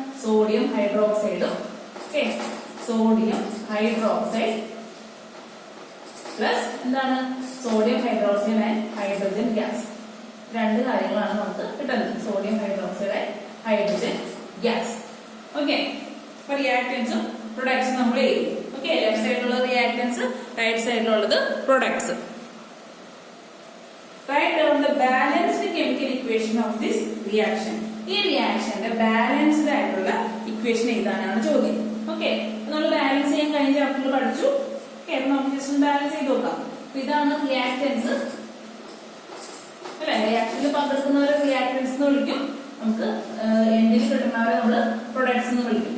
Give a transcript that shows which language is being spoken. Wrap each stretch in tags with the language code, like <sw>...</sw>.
<ml>Sodium ഹൈഡ്രോക്സൈഡും, okay, sodium hydroxide plus എന്താണ്, sodium hydroxide</ml> <en>And hydrogen gas.</en> <ml>രണ്ട് കാര്യങ്ങളാണ് നമുക്ക് കിട്ടുന്നത്, sodium hydroxide</ml> <en>And hydrogen gas.</en> <ml>Okay, അപ്പൊ റിയാക്ടൻസും പ്രൊഡക്ട്സും നമ്മൾ ചെയ്യും. ഓക്കെ, ലെഫ്റ്റ് സൈഡിലുള്ള reactance, right സൈഡിലുള്ളത് products.</ml> <en>Write down the balanced chemical equation of this reaction.</en> <ml>ഈ റിയാക്ഷന്റെ ബാലൻസ്ഡ് ആയിട്ടുള്ള ഇക്വേഷൻ എഴുതാനാണ് ചോദ്യം. ഓക്കെ, നമ്മൾ ബാലൻസ് ചെയ്യാൻ കഴിഞ്ഞ ചാപ്റ്ററിൽ പഠിച്ചു. ഓക്കെ, അപ്പൊ നമുക്ക് ജസ്റ്റ് ബാലൻസ് ചെയ്ത് നോക്കാം. ഇതാണ് റിയാക്ടൻസ് അല്ലെ. റിയാക്ഷനിൽ പങ്കെടുക്കുന്നവരെ റിയാക്ടൻസ് എന്ന് വിളിക്കും. നമുക്ക് എൻഡിൽ കിട്ടുന്നവരെ നമ്മൾ പ്രൊഡക്ട്സ് എന്ന് വിളിക്കും.</ml>